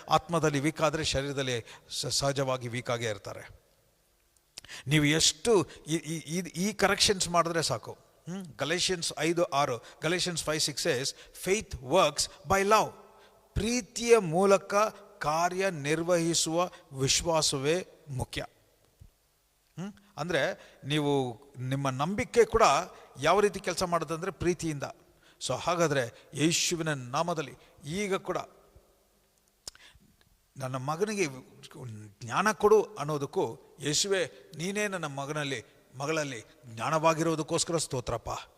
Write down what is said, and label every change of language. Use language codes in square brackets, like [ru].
[kn] ಆತ್ಮದಲ್ಲಿ ವೀಕ್ ಆದರೆ ಶರೀರದಲ್ಲಿ ಸಹಜವಾಗಿ ವೀಕ್ ಆಗೇ ಇರ್ತಾರೆ. ನೀವು ಎಷ್ಟು ಈ ಕರೆಕ್ಷನ್ಸ್ ಮಾಡಿದ್ರೆ ಸಾಕು. [en] Galatians 5:6, Galatians 5:6 says faith works by love. [kn] ಪ್ರೀತಿಯ ಮೂಲಕ ಕಾರ್ಯ ನಿರ್ವಹಿಸುವ ವಿಶ್ವಾಸವೇ ಮುಖ್ಯ. ಅಂದರೆ ನೀವು ನಿಮ್ಮ ನಂಬಿಕೆ ಕೂಡ ಯಾವ ರೀತಿ ಕೆಲಸ ಮಾಡೋದಂದರೆ ಪ್ರೀತಿಯಿಂದ. ಸೊ ಹಾಗಾದರೆ ಯೇಸುವಿನ ನಾಮದಲ್ಲಿ ಈಗ ಕೂಡ ನನ್ನ ಮಗನಿಗೆ ಜ್ಞಾನ ಕೊಡು ಅನ್ನೋದಕ್ಕೂ ಯೇಸುವೆ ನೀನೇ ನನ್ನ ಮಗಳಲ್ಲಿ ಜ್ಞಾನವಾಗಿರೋದಕ್ಕೋಸ್ಕರ ಸ್ತೋತ್ರಪ್ಪ.